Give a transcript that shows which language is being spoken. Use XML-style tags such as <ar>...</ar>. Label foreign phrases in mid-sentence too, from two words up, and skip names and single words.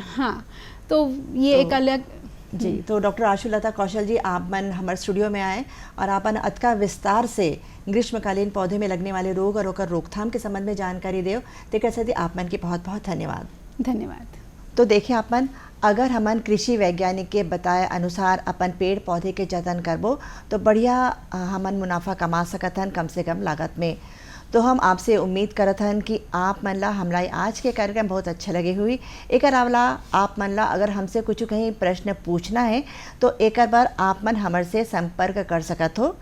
<hne>हाँ, तो ये एक अलग। जी, तो डॉक्टर आशुलता कौशल जी, आप मन हमारे स्टूडियो में आए और आपन अतका विस्तार से ग्रीष्मकालीन पौधे में लगने वाले रोग और ओकर रोकथाम के संबंध में जानकारी देव, तेकर से आप मन की बहुत बहुत धन्यवाद। धन्यवाद। तो देखिए आपन, अगर हमन कृषि वैज्ञानिक के बताए अनुसार अपन पेड़ पौधे के जतन करबो तो बढ़िया हमन मुनाफा कमा सकत हन कम से कम लागत में। तो हम आपसे उम्मीद करत हन कि आप मन ला हमला आज के कार्यक्रम बहुत अच्छा लगे हुई। एक अलावा आप मन ला अगर हमसे कुछ कहीं प्रश्न पूछना है तो एक बार आप मन हमर से संपर्क कर सकत हो।</hne>